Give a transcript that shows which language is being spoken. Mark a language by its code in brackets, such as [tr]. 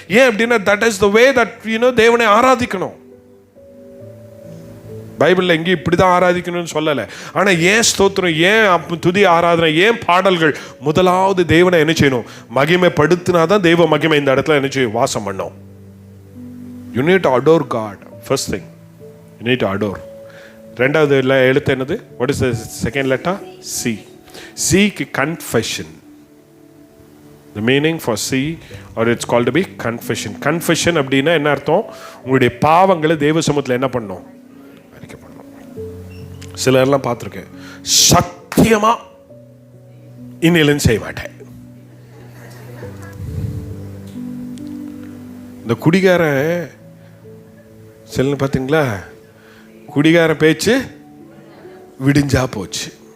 [ta] ஏன் அப்படின்னா [en] that is the way that [ta] தேவனை ஆராதிக்கணும். பைபிளில் எங்கேயும் இப்படி தான் ஆராதிக்கணும்னு சொல்லலை. ஆனால் ஏன் ஸ்தோத்திரம், ஏன் துதி ஆராதனை, ஏன் பாடல்கள்? முதலாவது தேவனை என்ன செய்யணும்? மகிமைப்படுத்தினா தான் தெய்வ மகிமை இந்த இடத்துல என்ன செய்யும்? வாசம் பண்ணோம். [en] You need to adore God. First thing, you need to adore. [ta] ரெண்டாவது எழுத்து என்னது? [en] What is the second letter? C. C க்கு confession. The meaning for C, or it's called to be confession. [ta] Confession அப்படின்னா என்ன அர்த்தம்? உங்களுடைய பாவங்களை தேவ சமூகத்தில் என்ன பண்ணணும்? சிலர்லாம் பார்த்துருக்கேன், சத்தியமா இன்னிலும் செய்ய மாட்டேன். இந்த குடிகாரன் சில பார்த்தீங்களா, குடிகாரன் பேச்சு விடிஞ்சா போச்சு.